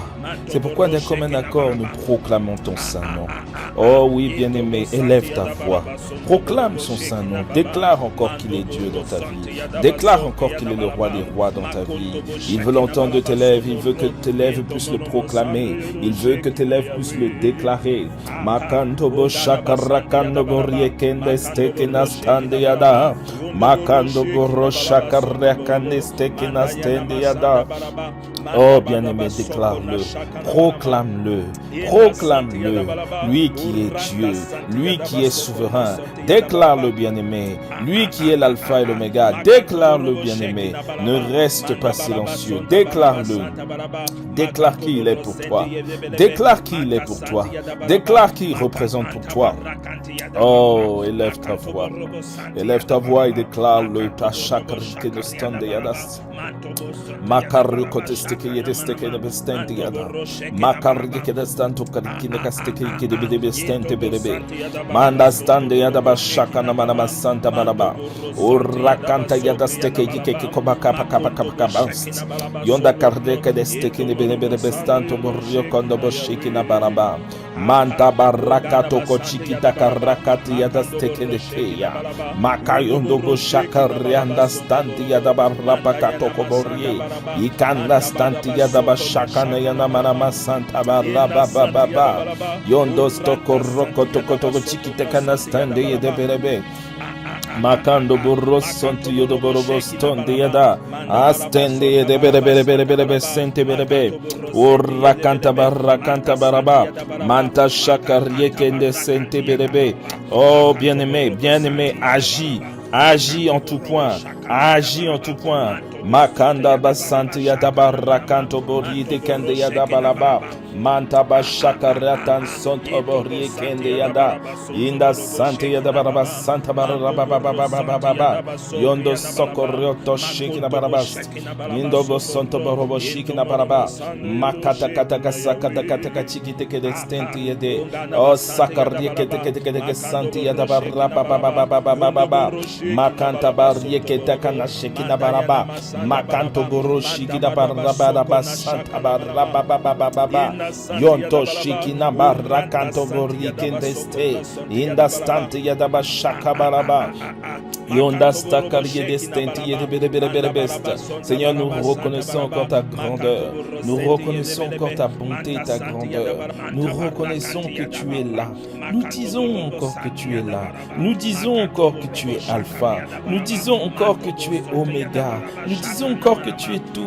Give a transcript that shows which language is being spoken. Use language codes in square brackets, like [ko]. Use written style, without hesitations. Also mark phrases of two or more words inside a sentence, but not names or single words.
[fr] C'est pourquoi d'un commun accord, nous proclamons ton saint nom. Oh oui, bien-aimé, élève ta voix. Proclame son saint nom. Déclare encore qu'il est Dieu dans ta vie. Déclare encore qu'il est le roi des rois dans ta vie. Il veut l'entendre de tes lèvres. Il veut que tes lèvres puissent le proclamer. Il veut que tes lèvres puissent le déclarer. Makanto bo shakarakando bo riekende steke nastande yada. Makando bo shakarakande steke nastande yada. Oh bien-aimé, déclare-le, proclame-le, proclame-le, lui qui est Dieu, lui qui est souverain, déclare-le bien-aimé, lui qui est l'alpha et l'oméga, déclare-le bien-aimé, ne reste pas silencieux, déclare-le, déclare qui il est pour toi, déclare qui il est pour toi, déclare qui il représente pour toi. Oh, élève ta voix et déclare-le, ta chaque rite de stand de yadas. Makaru kotesteke yedesteke de bestente yada. Makaru kedestanto kadikine kasteke de bestente berebe. Manda stande yada bashaka na manama santa baraba. Urakanta yadasteke yike kobaka kapa bast. Yonda kardeke desteke ne berebe bestanto borrio kondo boshiki na baraba. Manta baraka toko chikita karakati yadasteke de keya. Makayondo boshaka rianda stante yada baraba kato Koborie, Ikanda Stantia da Bashakana Yanamana Santa Baba, Yondo Stoko Roko Toko Chikitekana Stande de Berebe. Makando burros sonti yodo borobos tonde yada astende de bere sente berebe urra canta baraba manta shakar yekende sente berebe. Oh bien-aimé, agis en tout point. Makanda basanti yada barakanto bori de kende yada balaba manta bashakaratan sonto bori kende yada inda santi yada baraba santa baraba yondo socorro to shikina barabas indo go sonto borobo shikina baraba makata kata chiki teke de stenti yede o sakarye kete santi yada baraba makanta barye kete kana shikina baraba Makanto goro shikina baraba santa baraba yonto shikina barakanto gori kendeste inda stante yadaba shaka baraba yonda stakariye destenti yede best. Seigneur, nous reconnaissons encore ta grandeur, nous reconnaissons encore ta bonté et ta grandeur, nous reconnaissons que tu es là, nous disons encore que tu es là, nous disons encore que tu es alpha, nous disons encore que tu es oméga, nous disons encore que tu es